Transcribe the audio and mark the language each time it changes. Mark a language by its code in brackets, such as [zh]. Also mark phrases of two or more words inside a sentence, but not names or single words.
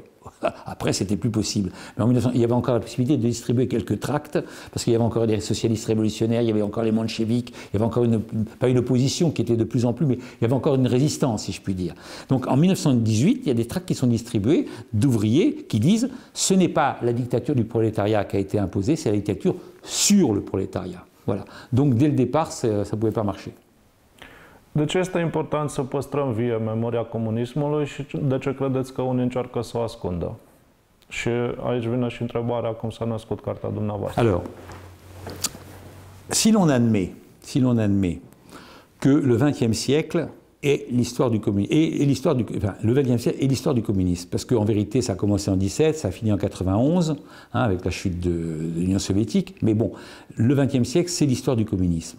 [fr] Après, c'était plus possible. Mais en 1900, il y avait encore la possibilité de distribuer quelques tracts, parce qu'il y avait encore des socialistes révolutionnaires, il y avait encore les mencheviks, il y avait encore pas une opposition qui était de plus en plus, mais il y avait encore une résistance, si je puis dire. Donc en 1918, il y a des tracts qui sont distribués d'ouvriers qui disent « ce n'est pas la dictature du prolétariat qui a été imposée, c'est la dictature sur le prolétariat ». Voilà. Donc dès le départ, ça ne pouvait pas marcher. [ro] De ce este important să păstrăm vie memoria comunismului și de ce credeți că unii încearcă să o ascundă? Și aici vine și întrebarea cum s-a născut cartea dumneavoastră. [fr] Alors, si l'on admet que le XXe siècle est l'histoire du communisme, le XXe siècle est l'histoire du communisme, parce qu'en vérité, ça a commencé en 17, ça a fini en 91, avec la chute de l'Union soviétique, mais bon, le XXe siècle, c'est l'histoire du communisme.